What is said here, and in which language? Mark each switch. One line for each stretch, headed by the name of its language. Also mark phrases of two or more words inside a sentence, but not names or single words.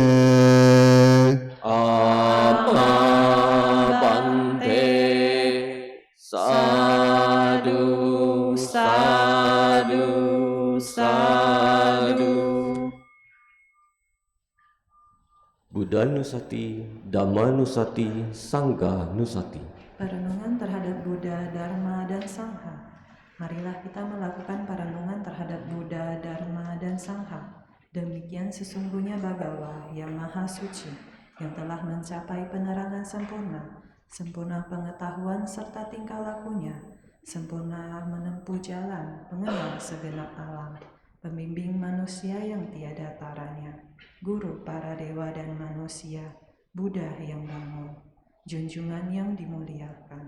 Pali: Amma bante sadu sadu sadu. Buddha Nusati, Dhamma Nusati, Sangha Nusati.
Indonesian: Perenungan terhadap Buddha, Dharma, dan Sangha. Marilah kita melakukan perenungan terhadap Buddha, Dharma, dan Sangha. Demikian sesungguhnya Bhagawa yang Maha Suci, yang telah mencapai penerangan sempurna, sempurna pengetahuan serta tingkah lakunya, sempurna menempuh jalan, mengenal segenap alam, pembimbing manusia yang tiada taranya, guru para dewa dan manusia, Buddha yang bangun, junjungan yang dimuliakan.